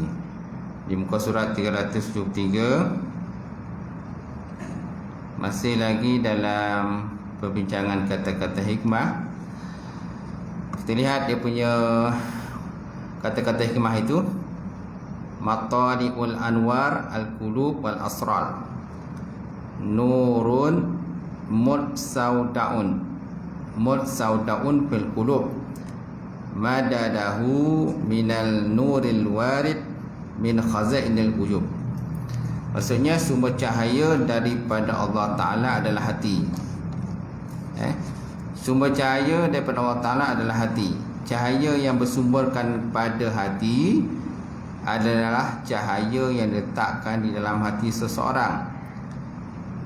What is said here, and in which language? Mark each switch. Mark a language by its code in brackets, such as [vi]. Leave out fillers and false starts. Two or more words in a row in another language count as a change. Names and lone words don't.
[ms] Di muka surat 373, masih lagi dalam perbincangan kata-kata hikmah. Kita lihat dia punya kata-kata hikmah itu. [ar] مطالع الأنوار القلوب والأسرار نور مستودع في القلوب مدده من النور الوارد من خزائن الوجوب. [ms] Maksudnya, sumber cahaya daripada Allah Ta'ala adalah hati. Sumber cahaya daripada Allah Ta'ala adalah hati. Cahaya yang bersumberkan pada hati adalah cahaya yang diletakkan di dalam hati seseorang.